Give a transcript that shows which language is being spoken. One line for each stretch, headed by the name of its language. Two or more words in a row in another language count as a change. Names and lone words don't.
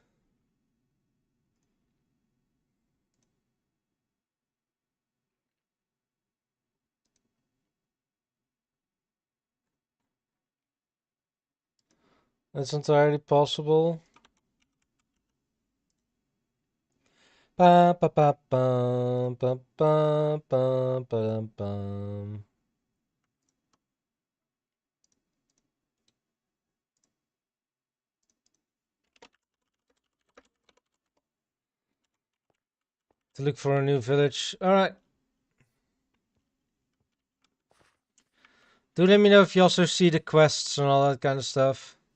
English: That's entirely possible. Ba ba ba bum ba ba bum ba bum. To look for a new village. All right. Do let me know if you also see the quests and all that kind of stuff.